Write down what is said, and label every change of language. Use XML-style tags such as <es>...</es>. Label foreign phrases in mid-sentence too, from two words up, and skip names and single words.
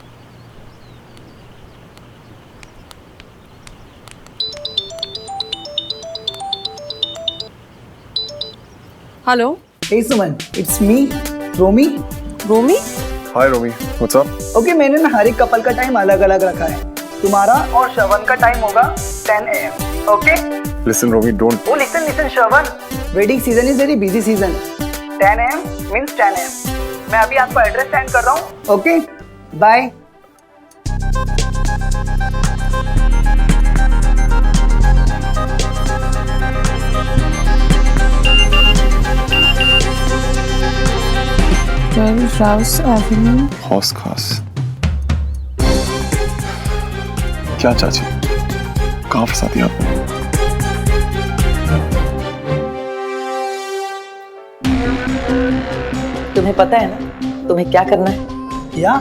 <hi>हेलो।</hi> <en>Hey Suman, it's me, Romy.</en> <hi>रोमी?</hi> <en>hi Romy, what's up?</en> <hi>Okay, मैंने ना हर एक कपल का टाइम अलग अलग रखा है। तुम्हारा और श्रवण का टाइम होगा 10 AM.</hi> <en>Okay? listen Romy, don't. Oh, listen, श्रवण. Wedding season is very busy season. 10 AM means 10 AM.</en> <hi>मैं अभी आपको एड्रेस सेंड कर रहा हूँ।</hi> <en>Okay? Bye.</en> <hi>हौस खास। क्या चाची, कहाँ फंसा दिया आपने? तुम्हें पता है ना तुम्हें क्या करना है?</hi> <en>Yeah?</en>